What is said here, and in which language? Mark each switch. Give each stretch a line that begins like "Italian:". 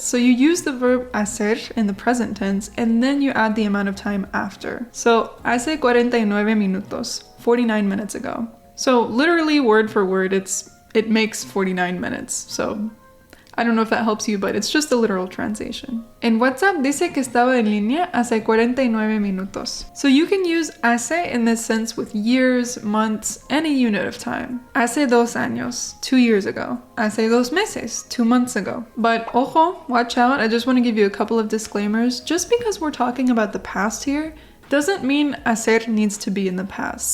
English: So you use the verb hacer in the present tense, and then you add the amount of time after. So,
Spanish: hace 49 minutos,
English: 49 minutes ago. So literally, word for word, it makes 49 minutes. So I don't know if that helps you, but it's just a literal translation.
Spanish: En WhatsApp dice que estaba en línea hace 49 minutos.
English: So you can use hace in this sense with years, months, and a unit of time.
Spanish: Hace 2 años,
English: 2 years ago.
Spanish: Hace 2 meses,
English: 2 months ago. But
Spanish: ojo,
English: watch out, I just want to give you a couple of disclaimers. Just because we're talking about the past here, doesn't mean hacer needs to be in the past.